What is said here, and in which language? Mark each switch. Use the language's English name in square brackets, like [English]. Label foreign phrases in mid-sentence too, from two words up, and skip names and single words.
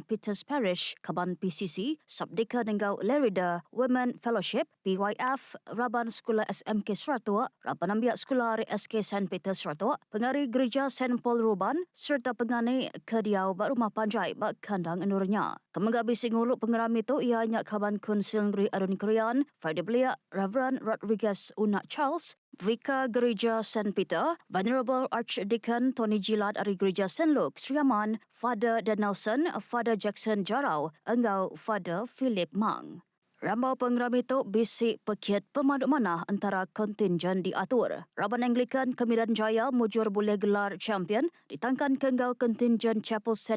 [Iban] Peter's Parish, Kaban PCC, Sabdika Nenggau Lerida, Women Fellowship, PYF, Raban Sekolah SMK Seratuk, Raban Ambiak Sekolah RSK St. Peter's Seratuk, Pengari Gereja St. Paul Ruban, serta pengani Kediau Bak Rumah Panjai Bak Kandang Endurnya. Kemenggabi singuluk pengerami itu ianya Kaban Konsil Negeri Adun Korean, Friday Belia, Reverend Rodriguez Unak Charles, Vika Gereja St. Peter, Venerable Archdeacon Tony Gilad dari Gereja St. Luke, Sri Aman, Father Dan Nelson, Father Jackson Jarau, engau Father Philip Mang. Rambau pengerami itu bisik pekiat pemaduk manah antara kontingen diatur. Raban Anglican Kemiran Jaya mujur boleh gelar champion, ditangkan ke engau kontingen Chapel St.